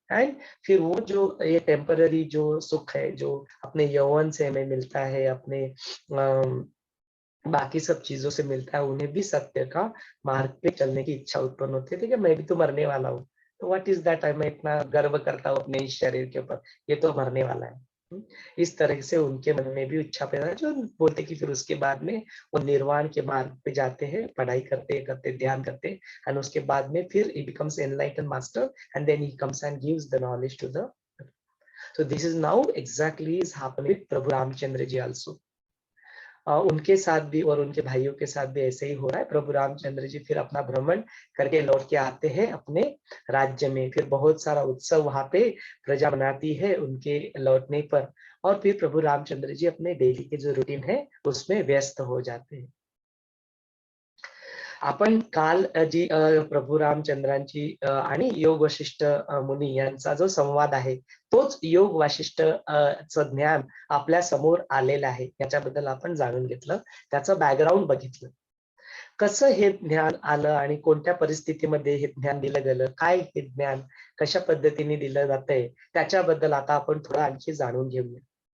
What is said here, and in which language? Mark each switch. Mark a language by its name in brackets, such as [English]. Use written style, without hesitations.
[Hindi] And फिर वो जो ये टेम्पररी जो सुख है, जो अपने यौवन से हमें मिलता है, अपने बाकी सब चीजों से मिलता है, उन्हें भी सत्य का मार्ग पे चलने की इच्छा उत्पन्न होती है। ठीक है, मैं भी तो मरने वाला हूँ, [English] तो what is that, [Hindi] मैं इतना गर्व करता हूँ अपने इस शरीर के ऊपर, ये तो मरने वाला है। इस तरह से उनके मन में भी इच्छा पैदा है, जो बोलते कि फिर उसके बाद में वो निर्वाण के मार्ग पे जाते हैं, पढ़ाई करते करते ध्यान करते, एंड उसके बाद में फिर [English] he becomes enlightened master and then he comes and gives the knowledge to the, so this is now exactly is happening with Prabhu Ramchandra ji also. [Hindi] उनके साथ भी और उनके भाइयों के साथ भी ऐसे ही हो रहा है। प्रभु रामचंद्र जी फिर अपना भ्रमण करके लौट के आते हैं अपने राज्य में, फिर बहुत सारा उत्सव वहां पे प्रजा मनाती है उनके लौटने पर, और फिर प्रभु रामचंद्र जी अपने डेली के जो रूटीन है उसमें व्यस्त हो जाते हैं। [Marathi] आपण काल जी प्रभू रामचंद्रांची आणि योग वशिष्ठ मुनी यांचा जो संवाद आहे, तोच योग वाशिष्ठ च ज्ञान आपल्या समोर आलेलं आहे, याच्याबद्दल आपण जाणून घेतलं, त्याचं बॅकग्राऊंड बघितलं, कसं हे ज्ञान आलं आणि कोणत्या परिस्थितीमध्ये हे ज्ञान दिलं गेलं, काय हे ज्ञान कशा पद्धतीने दिलं जातंय, त्याच्याबद्दल आता आपण थोडं आणखी जाणून घेऊया।